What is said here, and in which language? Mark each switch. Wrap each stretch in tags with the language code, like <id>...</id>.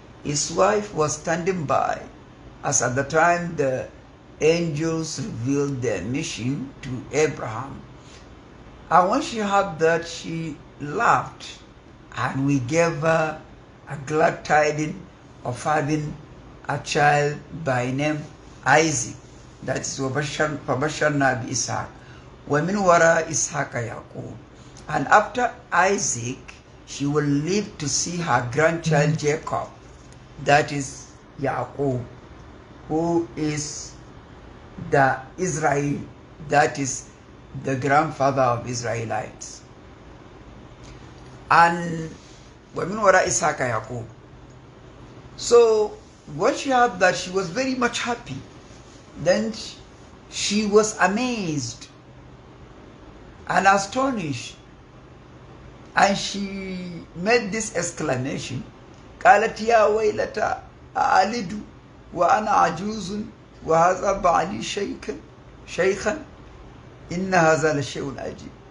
<en>His wife was standing by as at the time the angels revealed their mission to Abraham. And when she heard that, she laughed, and we gave her a glad tidings of having a child by name Isaac. That is</en> <ar>فَبَشَّرْنَا بِإِسْحَاقَ وَمِنْ وَرَاءِ إِسْحَاقَ يَعْقُوبَ.</ar> <en>And after Isaac, she will live to see her grandchild Jacob. that is Yaqub, who is the Israel, that is the grandfather of Israelites. And</en> <ar>وَمِنْ وَرَاءِ إِسْحَاقَ يَعْقُوبَ.</ar> <en>So when she heard that, she was very much happy. Then she was amazed and astonished, and she made this exclamation:</en> <ar>قالت يا ويلتى أألد وأنا عجوز وهذا بعلي شيخا إن هذا لشيء عجيب.</ar>